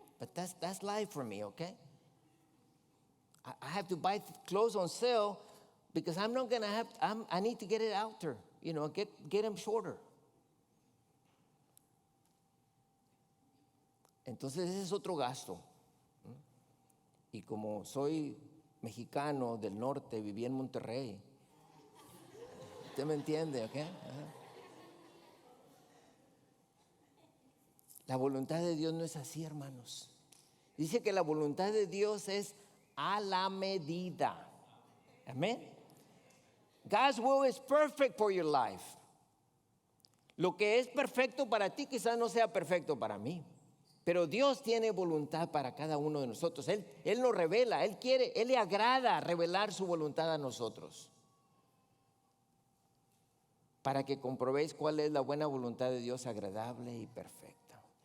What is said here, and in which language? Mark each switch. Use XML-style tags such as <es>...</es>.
<en>But that's life for me, okay? I have to buy clothes on sale because I'm not gonna have. I need to get it out there, get them shorter.</en> <es>Entonces ese es otro gasto. Y como soy mexicano del norte, viví en Monterrey. ¿Usted me entiende, ok? La voluntad de Dios no es así, hermanos. Dice que la voluntad de Dios es a la medida. Amén.</es> <en>God's will is perfect for your life.</en> <es>Lo que es perfecto para ti quizás no sea perfecto para mí. Pero Dios tiene voluntad para cada uno de nosotros. Él nos revela, Él le agrada revelar su voluntad a nosotros. Para que comprobéis cuál es la buena voluntad de Dios, agradable y perfecta.</es>